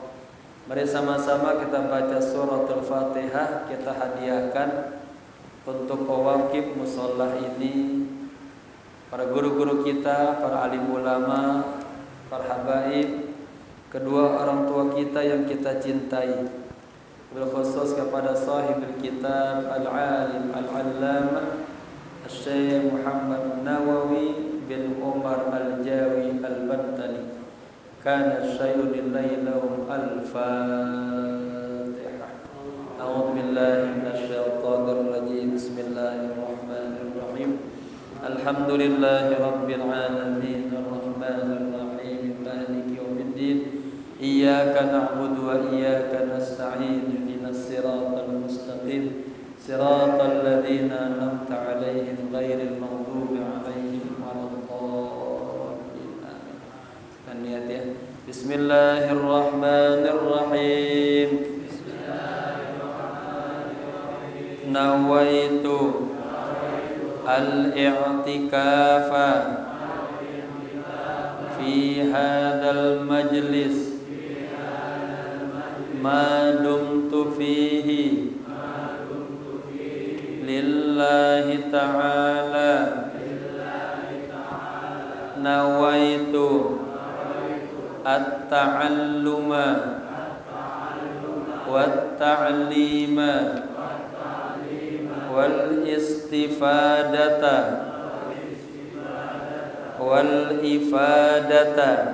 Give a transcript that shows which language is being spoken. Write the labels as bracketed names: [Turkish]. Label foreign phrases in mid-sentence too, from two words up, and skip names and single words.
[Indonesian] Mari sama-sama kita baca suratul Fatihah, kita hadiahkan untuk pewakif musholah ini, para guru-guru kita, para alim ulama, para habaib, kedua orang tua kita yang kita cintai. Berkhusus kepada [Arabic] صاحب الكتاب العالم العلامة [Indonesian] Syekh Muhammad Nawawi bin Umar Al-Jawi Al-Bantani. [Arabic] كان شيء لله لهم الفاتحة. أعوذ بالله من الشيطان الرجيم. بسم الله الرحمن الرحيم. الحمد لله رب العالمين الرحمن الرحيم مالك يوم الدين. إياك نعبد وإياك نستعين. اهدنا الصراط المستقيم. صراط الذين أنعمت عليهم غير المغضوب عليهم ولا الضالين. [Indonesian] Kan niat ya. [Arabic] بسم الله الرحمن الرحيم. بسم الله الرحمن الرحيم. نويت الاعتكاف في هذا المجلس ما دمت فيه لله تعالى. نويت التعلم والتعليم والاستفادة والإفادة